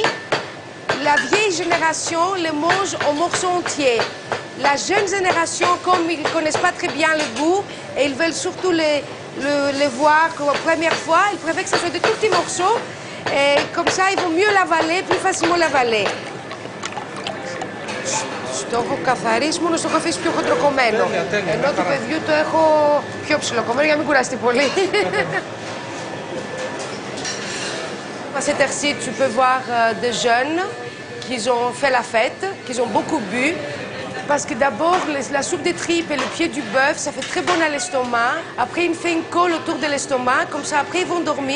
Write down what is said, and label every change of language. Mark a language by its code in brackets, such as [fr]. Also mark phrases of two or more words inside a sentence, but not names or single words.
[fr] La vieille génération le mange en morceaux entiers. La jeune génération, comme ils ne connaissent pas très bien le goût et ils veulent surtout le voir comme la première fois, ils préfèrent que ça soit de tout petits morceaux. Et comme ça, ils vont mieux l'avaler, plus facilement l'avaler. [el] Το έχω καθαρίσει, μόνο στο έχω αφήσει πιο χοντροκομμένο. Ενώ του παιδιού το έχω πιο ψιλοκομμένο για να μην κουραστεί πολύ. [fr] À cette heure-ci, tu peux voir des jeunes qui ont fait la fête, qui ont beaucoup bu. Parce que d'abord, la soupe des tripes et le pied du bœuf, ça fait très bon à l'estomac. Après, il fait une colle autour de l'estomac. Comme ça, après, ils vont dormir.